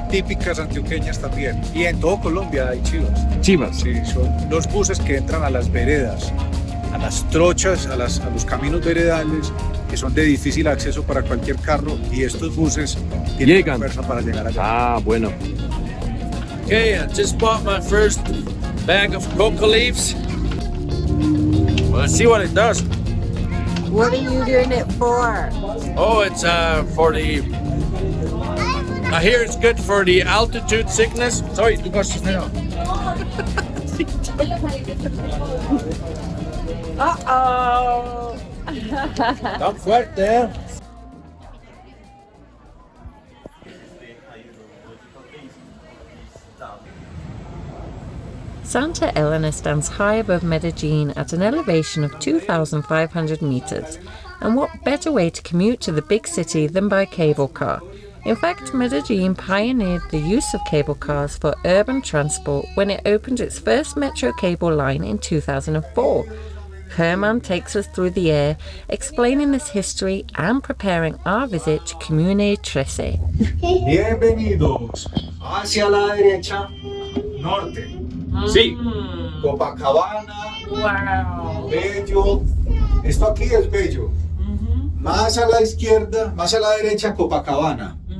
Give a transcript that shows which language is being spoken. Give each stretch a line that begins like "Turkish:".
Spanish: típicas antioqueñas también. Y en todo Colombia hay chivas. Chivas. Sí, son los buses que entran a las veredas, a las trochas, a los caminos veredales, que son de difícil acceso para cualquier carro. Y estos buses tienen Llegan. fuerza para llegar allá. Ah, bueno.
English: Okay, I just bought my first bag of coca leaves. Well, let's see what it does. What are you doing it for? Oh, it's for the. I hear it's good for the altitude sickness. Sorry,
Spanish: tú cosas no. Uh-oh. Tan fuerte.
English: Santa Elena stands high above Medellin at an elevation of 2,500 meters. And what better way to commute to the big city than by cable car? In fact, Medellin pioneered the use of cable cars for urban transport when it opened its first metro cable line in 2004. Herman takes us through the air, explaining this history and preparing our visit to Comuna 13.
Spanish: Bienvenidos hacia la derecha, norte. Sí. Copacabana, Wow. bello. Esto aquí es bello. Más a la izquierda, más a la derecha, Copacabana.